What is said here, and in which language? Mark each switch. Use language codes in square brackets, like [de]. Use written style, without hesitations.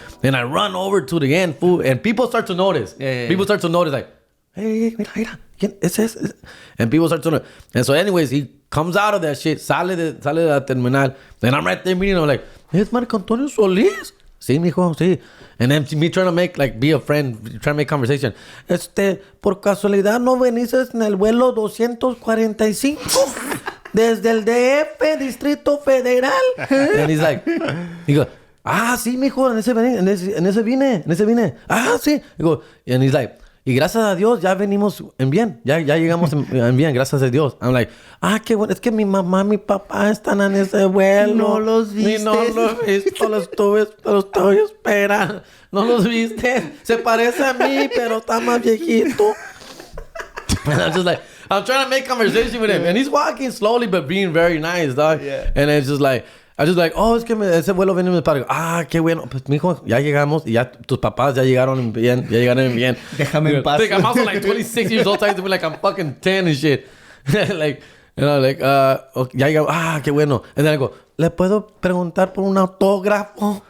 [en] Then I run over to the end, fool. And people start to notice. People start to notice, like, hey, mira. And people start to know. And so anyways, he comes out of that shit, sale de la terminal. And I'm right there meeting him, like, ¿es Marco Antonio Solis? Sí, mijo, sí. And then me trying to make, like, be a friend, trying to make conversation. [es] Por casualidad, ¿no veniste en el vuelo 245? Desde el DF, Distrito Federal. And he's like, he goes, sí, mijo, en ese vine. Sí. He goes, and he's like, y gracias a Dios ya venimos en bien. Ya llegamos en bien, gracias a Dios. I'm like, qué bueno. Es que mi mamá, mi papá están en ese vuelo. No los viste. No los viste, los estoy esperando. No los viste. Se parece a mí, pero está más viejito. [en] And I'm just like, I'm trying to make conversation with him. And he's walking slowly, but being very nice, dog. Yeah. And it's just like, I was just like, es que ese vuelo viene mi padre. [es] Qué bueno. Pues, mijo, ya llegamos. Y ya tus papás ya llegaron bien. Déjame en paz. [en] I'm also like 26 years old, talking to me like I'm fucking 10 and shit. Like, you know, like, okay, ya llegamos. Qué bueno. And then I go, ¿le puedo preguntar por un autógrafo?